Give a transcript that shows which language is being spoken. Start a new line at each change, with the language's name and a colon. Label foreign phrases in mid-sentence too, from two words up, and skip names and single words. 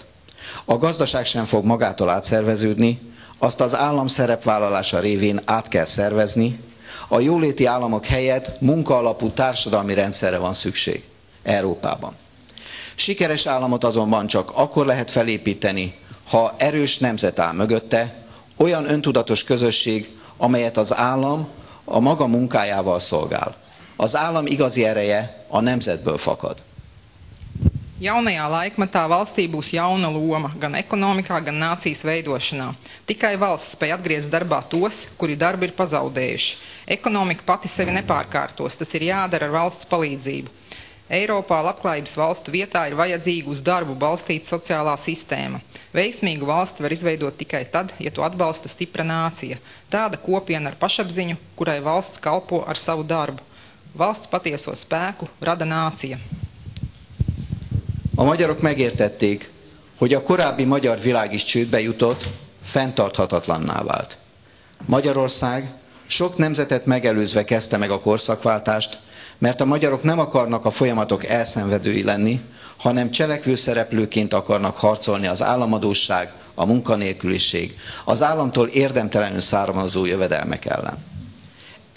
Hungarian: A gazdaság sem fog magától átszerveződni, azt az állam szerepvállalása révén át kell szervezni, a jóléti államok helyett munkaalapú társadalmi rendszerre van szükség Európában. Sikeres államot azonban csak akkor lehet felépíteni, ha erős nemzet áll mögötte, olyan öntudatos közösség, amelyet az állam a maga munkájával szolgál. Az állam igazi ereje a nemzetből fakad.
Latvian: Jaunajā laikmetā valstī būs jauna loma gan ekonomikā, gan nācijas veidošanā. Tikai valsts spēj atgriezt darbā tos, kuri darbu ir pazaudējuši. Ekonomika pati sevi nepārkārtos, tas ir jādara ar valsts palīdzību. Eiropā labklājības valstu vietā ir vajadzīga uz darbu balstīta sociālā sistēma. Veiksmīgu valsti var izveidot tikai tad, ja to atbalsta stipra nācija. Tāda kopiena ar pašapziņu, kurai valsts kalpo ar savu darbu. Valsts patieso spēku rada nācija.
Hungarian: A magyarok megértették, hogy a korábbi magyar világ is csődbe jutott, fenntarthatatlanná vált. Magyarország sok nemzetet megelőzve kezdte meg a korszakváltást, mert a magyarok nem akarnak a folyamatok elszenvedői lenni, hanem cselekvő szereplőként akarnak harcolni az államadósság, a munkanélküliség, az államtól érdemtelenül származó jövedelmek ellen.